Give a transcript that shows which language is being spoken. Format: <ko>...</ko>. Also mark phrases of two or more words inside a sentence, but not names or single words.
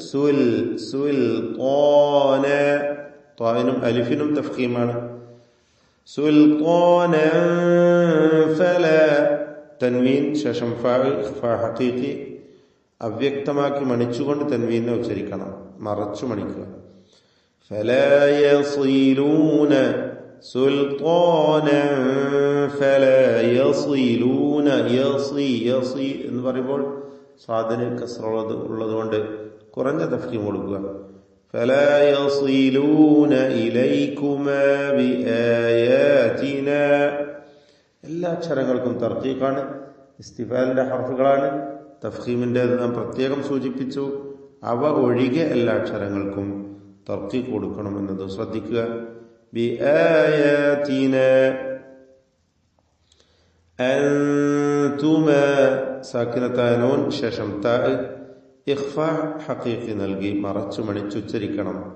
<ml>ത്വാനും അലിഫിനും തഫ്ഖീമാണ്.</ml> <ar>سلطانا فلا</ar> <ml>തൻവീൻ ശേഷം ഹഖീഖി അവ്യക്തമാക്കി മണിച്ചുകൊണ്ട് തൻവീനെ ഉച്ചരിക്കണം, മറച്ചു മണിക്കുക.</ml> <ar>فلا يصلون سلطانا فلا يصلون يصي</ar> <ml>എന്ന് പറയുമ്പോൾ സാധന കസ്റ ഉള്ളതുകൊണ്ട് കുറഞ്ഞ തഫ്ഖീം കൊടുക്കുക.</ml> <ar>فلا يصلون إليكما بآياتنا</ar> <ml>എല്ലാ അക്ഷരങ്ങൾക്കും തർക്കീഖാണ്, ഇസ്തിഫാലിന്റെ ഹർഫുകളാണ്. തഫ്ഖീമിന്റെ നാം പ്രത്യേകം സൂചിപ്പിച്ചു. അവ ഒഴികെ എല്ലാ അക്ഷരങ്ങൾക്കും തർക്കീഖ് കൊടുക്കണമെന്നത് ശ്രദ്ധിക്കുക.</ml> <ar>بآياتنا أنتما</ar> <ml>സാക്കിനത്തായ നൂൻ ശേഷം താ ഇഖ്ഫാ ഹഖീഖി നൽകി മറച്ചു മണിച്ചുച്ചരിക്കണം.</ml>